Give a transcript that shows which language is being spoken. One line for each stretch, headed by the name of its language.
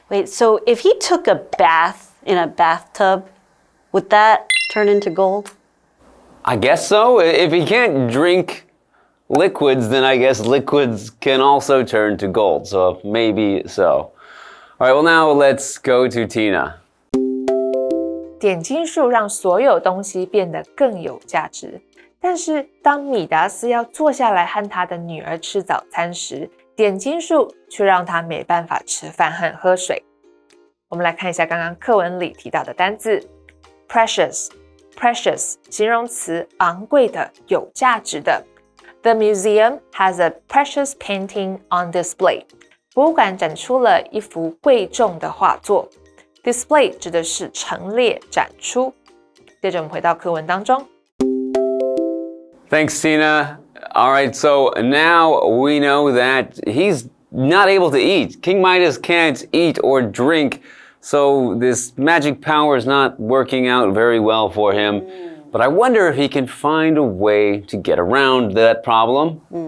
English: Wait, so if he took a bath in a bathtub, would that turn into gold? I guess so. If he can't drink liquids, then I guess liquids can also turn to gold. So maybe so. All right, well now let's go to Tina.
Chinese: 点金术让所有东西变得更有价值，但是当米达斯要坐下来和他的女儿吃早餐时，点金术却让他没办法吃饭和喝水。我们来看一下刚刚课文里提到的单字 precious 形容词，昂贵的，有价值的。
English: The museum has a precious painting on display.
Chinese: 博物馆展出了一幅贵重的画作。Display 指的是陈列、展出。接着我们回到课文当中。
English: Thanks, Tina. All right, so now we know that he's not able to eat. King Midas can't eat or drink, so this magic power is not working out very well for him. But I wonder if he can find a way to get around that problem.